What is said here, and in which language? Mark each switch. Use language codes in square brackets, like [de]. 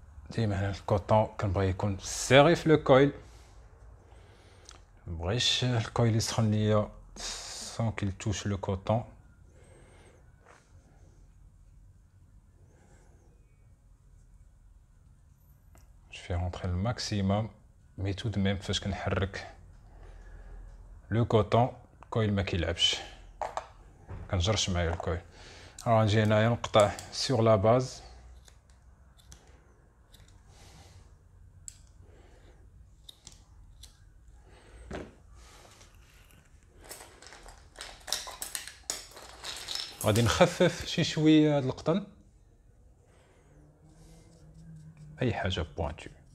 [ar] ديما هنا الكوطون كنبغي يكون سيغي في لو كويل، مبغيش الكويل يسخن ليا [fr] sans qu'il touche le coton. Je fais rentrer le maximum, mais tout de même [ar] فاش كنحرك [fr] le coton [ar] الكويل ما كيلعبش، كنجرش معايا الكويل. غنجي هنايا نقطع [fr] sur la base. [ar] غادي نخفف شي شويه هاد القطن، اي حاجه بوانتو.